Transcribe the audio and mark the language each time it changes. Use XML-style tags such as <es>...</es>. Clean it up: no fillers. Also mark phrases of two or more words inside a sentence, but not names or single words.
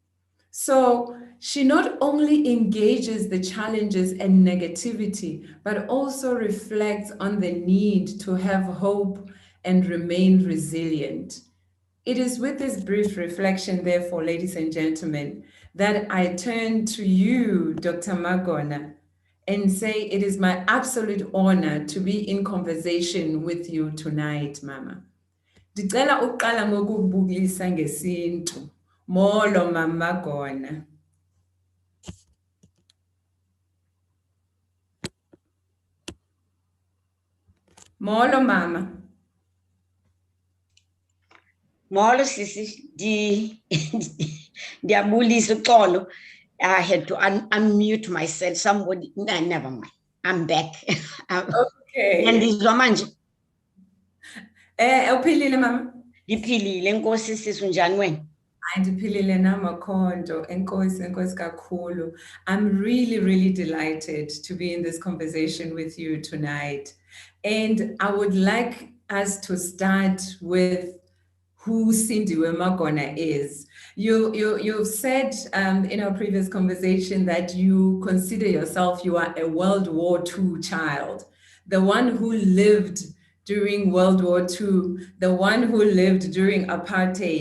<en>So she not only engages the challenges and negativity, but also reflects on the need to have hope and remain resilient. It is with this brief reflection, therefore, ladies and gentlemen, that I turn to you, Dr. Magona, and say it is my absolute honor to be in conversation with you tonight, Mama.</en> <xh>Ndicela uqala ngokubulisa ngesintu. Molo, Mama Magona. Molo, Mama. Molo sisi, ndiyabulisa uxolo.</xh> <en>I had to unmute myself. Somebody, no, never mind. I'm back. Okay.</en> <xh>Ndizwa manje. Uphilile, Mama? Ndiphilile, enkosi sisi, unjani wena? Ndiphilile namakhonto, enkosi kakhulu.</xh> <en>I'm really, really delighted to be in this conversation with you tonight. And I would like us to start with who Sindiwe Magona is. You've said in our previous conversation that you consider yourself, you are a World War II child, the one who lived during World War II, the one who lived during apartheid.</en>